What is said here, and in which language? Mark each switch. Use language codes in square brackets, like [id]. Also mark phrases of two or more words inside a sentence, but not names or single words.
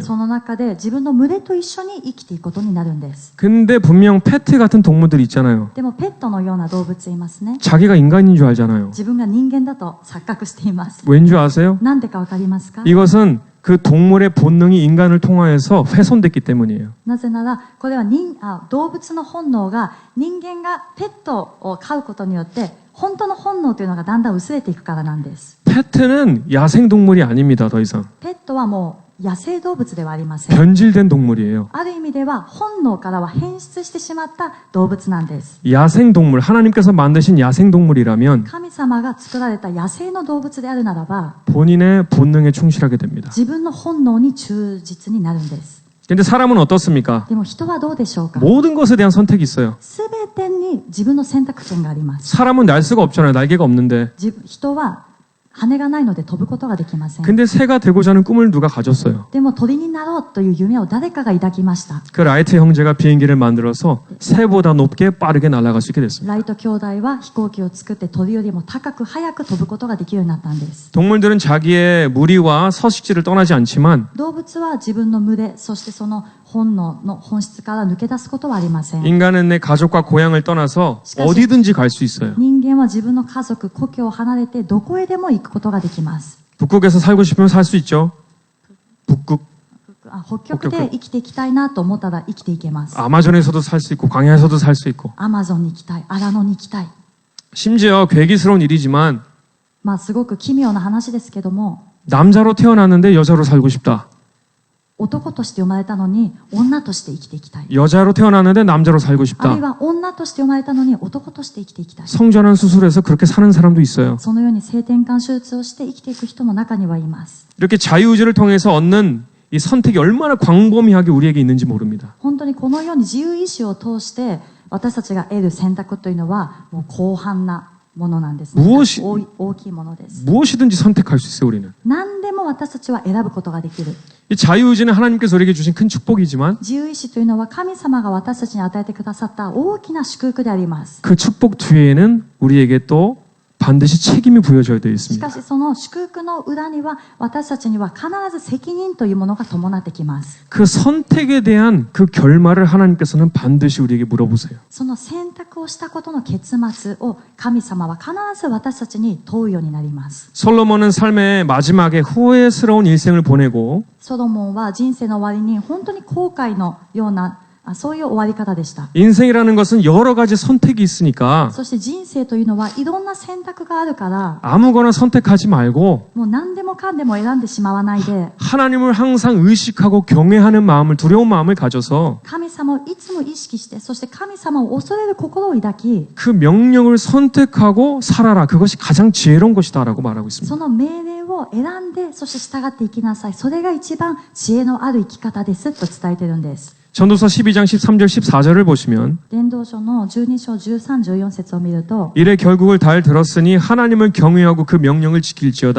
[ja] その中で自分の群れと一緒に生きていくことになるんです。 [ko] 근데 분명 페트 같은 동물들 있잖아요. [ja] でもペットのような動物いますね。 [ko] 자기가 인간인 줄 알잖아요. [ja] 自分が人間だと錯覚しています。 [ko] 왠 줄 아세요? [ja] なんでかわかりますか？ [ko] 이것은 그 동물의 본능이 인간을 통하여서 훼손됐기 때문이에요. [ja] なぜならこれは動物の本能が人間がペットを飼うことによって本当の本能というのがだんだん薄れていくからなんです。 [ko] 페트는 야생동물이 아닙니다. 더 이상. [ja] ペットはもう野生動物ではありません。 [ko] 변질된 동물이에요. [ja] ある意味では本能からは変質してしまった動物なんです。 [ko] 야생동물, 하나님께서 만드신 야생동물이라면 [ja] 神様が作られた野生の動物であるならば [ko] 본인의 본능에 충실하게 됩니다. [ja] 自分の本能に忠実になるんです。 [ko] 근데 사람은 어떻습니까? [ja] でも人はどうでしょうか？ [ko] 모든 것에 대한 선택이 있어요. [ja] すべてに自分の選択権があります。 [ko] 사람은 날 수가 없잖아요. 날개가 없는데. [ja] 人は羽がないので飛ぶことができません。 [ko] 근데 새가 되고자 하는 꿈을 누가 가졌어요. [ja] でも鳥になろうという夢を誰かが抱きました。 [ko] 그 라이트 형제가 비행기를 만들어서 새보다 높게 빠르게 날아갈 수 있게 됐습니다. [ja] ライト兄弟は飛行機を作って鳥よりも高く速く飛ぶことができるようになったんです。 [ko] 동물들은 자기의 무리와 서식지를 떠나지 않지만 [ja] 動物は自分の群れ、そしてその本能の本質から抜け出すことはありません。 [ko] 인간은 내 가족과 고향을 떠나서 어디든지 갈 수 있어요. [ja] 人間は自分の家族、故郷を離れてどこへでも行くことができます。 [ko] 북극에서 살고 싶으면 살 수 있죠. 북극. [ja] 北極で生きていきたいなと思ったら生きていけます。 [ko] 아마존에서도 살 수 있고 광야에서도 살 수 있고. [ja] アマゾンに行きたい、荒野に行きたい。 [ko] 심지어 괴기스러운 일이지만 [ja] すごく奇妙な話ですけども、 [ko] 남자로 태어났는데 여자로 살고 싶다. [ja] 男として生まれたのに女として生きていきたい。 [ko] 여자로 태어났는데 남자로 살고 [ja] あるい [ko] 싶다. [ja] は女として生まれたのに男として生きていきたい。 [ko] 성전환 수술해서 그렇게 사는 사람도 있어요. [ja] そのように性転換手術をして生きていく人も中にはいます。 [ko] 이렇게 자유의지를 통해서 얻는 이 선택이 얼마나 광범위하게 우리에게 있는지 모릅니다. [ja] 本当にこのように自由意志を通して私たちが得る選択というのはもう広範なものなんですね。大きいものです。 [ko] 무엇이든지 선택할 수 있어요, 우리는. [ja] 何でも私たちは選ぶことができる。 [ko] 이 자유의지는 하나님께서 우리에게 주신 큰 축복이지만 [ja] 自由意志というのは神様が私たちに与えてくださった大きな祝福であります。 [ko] 그 축복 뒤에는 우리에게 또 반드시 책임이 부여져야 되어 [ja] しか [ko] 있습니다. [ja] しその祝福の裏には私たちには必ず責任というものが伴ってきます。 [ko] 그 선택에 대한 그 결말을 하나님께서는 반드시 우리에게 물어보세요. [ja] その選択をしたことの結末を神様は必ず私たちに問うようになります。 [ko] 솔로몬은 삶의 마지막에 후회스러운 일생을 보내고 [ja] ソロモンは人生の終わりに本当に後悔のようなそういう終わり方でした。 [ko] 인생이라는 것은 여러 가지 선택이 있으니까 [ja] そして人生というのはいろんな選択があるから [ko] 아무거나 선택하지 말고 [ja] もう何でもかんでも選んでしまわないで [ko] 하나님을 항상 의식하고 경외하는 마음을 두려운 마음을 가져서 [ja] 神様をいつも意識してそして神様を恐れる心を抱き [ko] 그 명령을 선택하고 살아라. 그것이 가장 지혜로운 것이다라고 말하고 있습니다. [ja] その命令を選んでそして従っていきなさい。それが一番知恵のある生き方ですと伝えてるんです。 [ko] 전도서 12장 13절 14절을 보시면 [ja] 伝道書の12章13、14節を見ると [ko] 이래 결국을 잘 들었으니 하나님을 경외하고 그 명령을 지킬지어다.